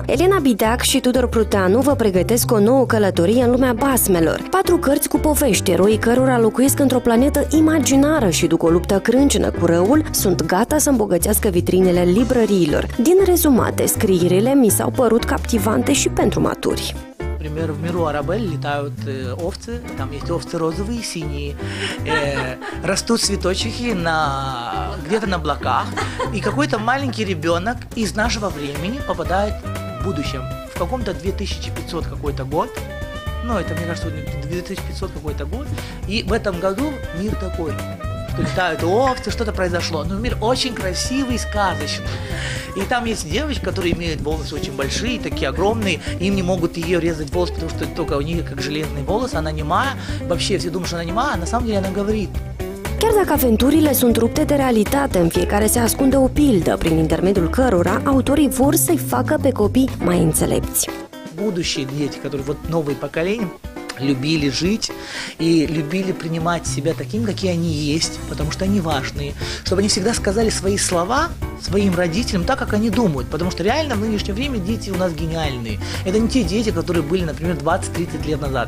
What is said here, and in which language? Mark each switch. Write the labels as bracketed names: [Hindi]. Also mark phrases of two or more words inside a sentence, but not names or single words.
[Romanian] Elena Bideac și Tudor Pruteanu vă pregătesc o nouă călătorie în lumea basmelor. 4 cărți cu povești, eroii cărora locuiesc într-o planetă imaginară și duc o luptă crâncenă cu răul, sunt gata să îmbogățească vitrinele librăriilor. Din rezumate, scrierile mi s-au părut captivante și pentru maturi. [Russian] Например, в миру Арабель летают овцы, там есть овцы розовые, синие, растут цветочки где-то на облаках, и какой-то маленький ребенок из нашего времени попадает в будущем, в каком-то 2500 какой-то год, ну, это, мне кажется, 2500 какой-то год, и в этом году мир такой, что летают овцы, что-то произошло, но мир очень красивый, сказочный. И там есть девочки, которые имеют волосы очень большие, такие огромные, им не могут ее резать волосы, потому что только у нее как железные волосы, она немая, вообще все думают, что она немая, а на самом деле она говорит. [Romanian] Chiar dacă aventurile sunt rupte de realitate, în fiecare se ascunde o pildă, prin intermediul cărora autorii vor să-i facă pe copii mai înțelepți. [Russian] Будущие дети, которые вот новые поколения, любили жить и любили принимать себя таким, какие они есть, потому что они важные, чтобы они всегда сказали свои слова своим родителям так, как они думают, потому что реально в нынешнее время дети у нас гениальные. Это не те дети, которые были, например, 20-30 лет назад.